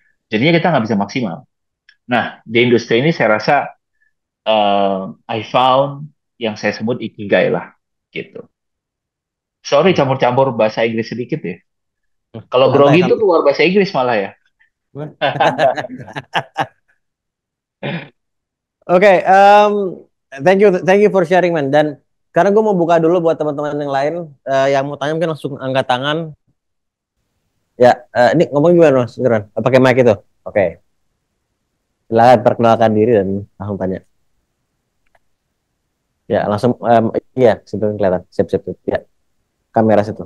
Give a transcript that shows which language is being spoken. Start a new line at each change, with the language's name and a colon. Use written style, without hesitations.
Indonesian: Jadinya kita nggak bisa maksimal. Nah, di industri ini saya rasa
English: I found
Indonesian: yang saya sebut ikigai lah, gitu. Sorry Hmm. campur-campur bahasa Inggris sedikit ya. Kalau Santai grogi itu santai. keluar bahasa Inggris malah ya.
English: Oke, thank you for sharing man.
Indonesian: Dan sekarang gue mau buka dulu buat teman-teman yang lain yang mau tanya mungkin langsung angkat tangan. Ya, ini ngomong gimana mas? Beneran? Pakai mic itu? Oke, silakan perkenalkan diri dan langsung tanya. Ya, langsung iya, sebelum kelihatan. Sip, sip, sip. Ya, kamera situ.